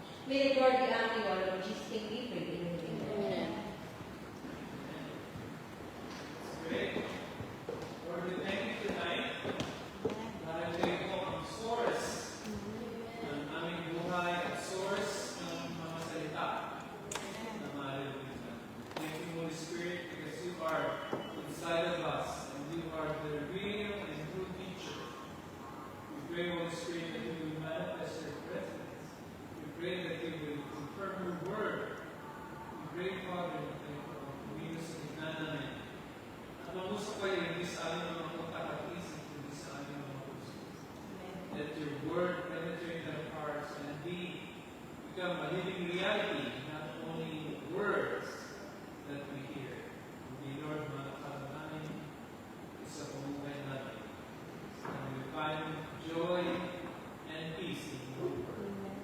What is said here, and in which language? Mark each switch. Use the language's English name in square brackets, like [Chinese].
[English] May the Lord be ang all of Jesus' name we pray. Amen. Great. Lord, we thank you tonight. [Filipino] Dahil kayo po ang source ng aming buhay at source ng mga salita na maririnig natin. [English] Thank you, Holy Spirit, because you are inside of us and you are the real and true teacher. We pray, Holy Spirit, that you will manifest your presence. We pray that you will confirm your word. We pray, Father, that you will [Filipino] kumilos sa gitna namin. At mangusap kayo hindi sa aming mga pagkakaisip, hindi sa aming mga puso. [English] Let your word penetrate our hearts and become a living reality, not only words that we hear. [Filipino] Hindi, Lord, makakala namin sa pamumuhay namin. [English] And we find joy and peace in your word.